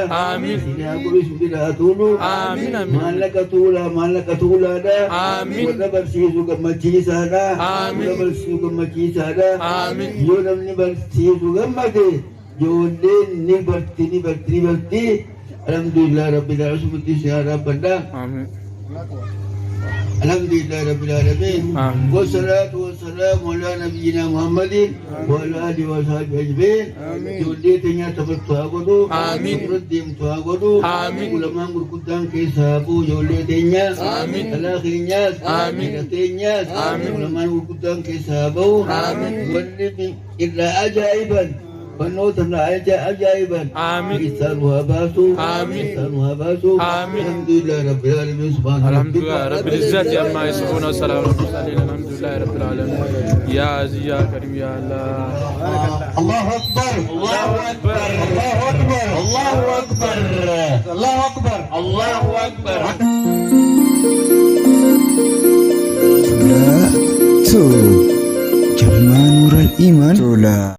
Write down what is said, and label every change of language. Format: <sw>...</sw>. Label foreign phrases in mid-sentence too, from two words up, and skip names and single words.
<om>Amiin. Isinii haa godhu simbira haa tuulu. Amiin. Maallaqa tuulaadha. Amiin. Warra barsiisuu gammachiisaadha. Amiin. Warra barsiisuu gammachiisaadha. Amiin. Yoo namni barsiisuu gammade ijoolleen ni barti.</om> <ar>الحمد لله رب العالمين يا ربنا.</ar> <om>Amin.</om> <ar>الحمد لله رب العالمين.</ar> <om>Amin.</om> <ar>والصلاة والسلام على نبينا محمد وعلى آله وصحبه أجمعين.</ar> <om>Ijoollee teenya taphatu haa godhu. Amiin. Deemtu haa godhu. Amiin. Ulamaan gurguddaan keessaa bu'u ijoollee teenya. Amiin. Dhalaa keenyaas. Amiin. Dhiira teenyaas. Amiin. Ulamaan gurguddaan keessaa bu'u. Amiin. Wanni irraa ajaa'iban. Barnoota irraa ajaa'iban. Amiin. Isaan waa baasu. Amiin. Isaan waa baasu. Amiin.</om> <ar>الحمد لله رب العالمين سبحان الحمد لله رب العزة عما يصفون وسلام على المرسلين الحمد لله رب العالمين. يا عزيز يا كريم يا الله. الله أكبر. الله أكبر. الله أكبر. الله أكبر. الله أكبر. الله أكبر. Tula tu Jalma Nurul Iman Tula</ar>